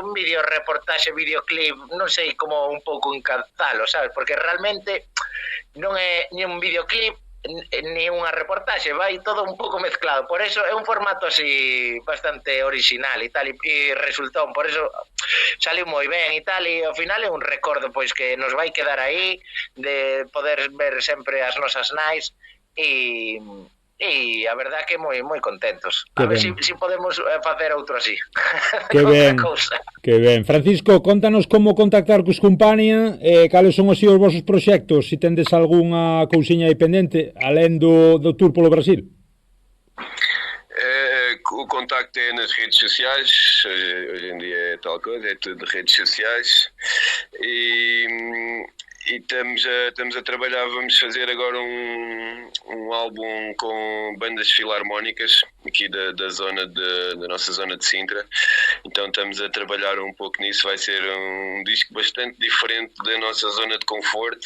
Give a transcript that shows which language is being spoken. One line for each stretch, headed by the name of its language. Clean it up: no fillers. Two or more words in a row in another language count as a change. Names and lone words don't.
Galician: un videoclip, non sei como un pouco encalzalo, sabes, porque realmente non é ni un videoclip ni unha reportaxe, vai todo un pouco mezclado, por eso é un formato así bastante original e tal, e resultou, por eso saliu moi ben e tal, e ao final é un recordo pois que nos vai quedar aí de poder ver sempre as nosas nais e a verdad que moi contentos. A ver se podemos facer outro así. Que ben. Francisco, contanos como contactar cos Compania, cales son os vosos proxectos, se tendes algunha cousiña aí pendente, alén do tour polo Brasil.
Portuguese: O contacto é nas redes sociais, hoje em dia é tal coisa, é tudo redes sociais, e estamos a trabalhar, vamos fazer agora um álbum com bandas filarmónicas aqui da zona da nossa zona de Sintra, então estamos a trabalhar um pouco nisso, vai ser um disco bastante diferente da nossa zona de conforto.